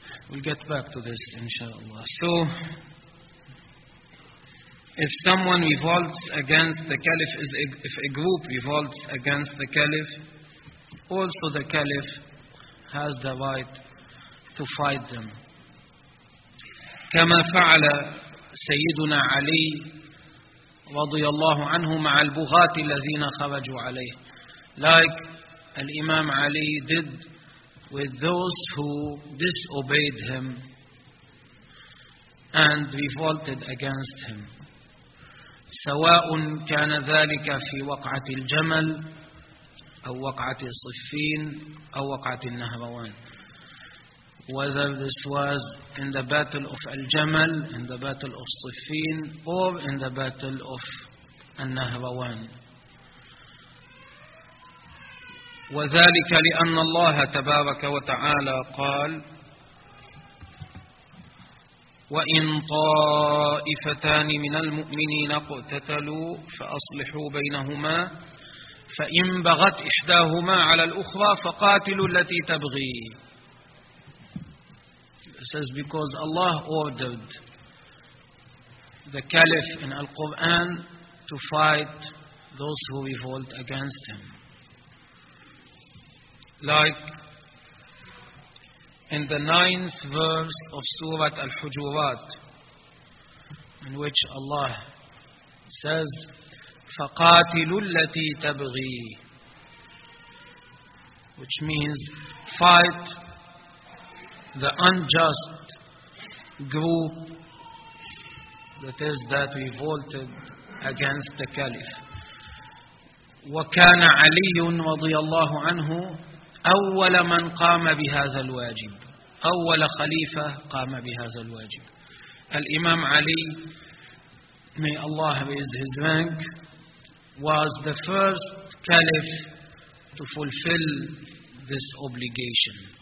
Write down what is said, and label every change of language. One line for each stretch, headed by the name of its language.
English: We'll get back to this, inshallah. So, if someone revolts against the caliph, if a group revolts against the caliph, also the caliph has the right to fight them.
Arabic: كما فعل سيدنا علي رضي الله عنه مع البغاة الذين خرجوا عليه.
English: Like Imam Ali did with those who disobeyed him and revolted against him.
Arabic: سواء كان ذلك في وقعة الجمل أو وقعة الصفين أو وقعة النهروان.
English: Whether this was in the battle of Al-Jamal, in the battle of Siffin, or in the battle of Al-Nahrawan.
Arabic: وذلك لأن الله تبارك وتعالى قال وإن طائفتان من المؤمنين اقتتلوا فأصلحوا بينهما فإن بغت إحداهما على الأخرى فقاتلوا التي تبغي.
English: It says because Allah ordered the caliph in Al-Quran to fight those who revolt against him. Like in the 9th verse of Surah Al-Hujurat, in which Allah says,
Arabic: فَقَاتِلُوا الَّتِي تَبْغِي,
English: which means fight the unjust group that is that revolted against the caliph.
Arabic: وَكَانَ عَلِيٌّ رَضِيَ اللَّهُ عَنْهُ أَوَّلَ مَنْ قَامَ بِهَذَا الْوَاجِبِ. أول خليفة قام بهذا الواجب.
English: الإمام علي, may Allah raise his rank, was the first caliph to fulfill this obligation.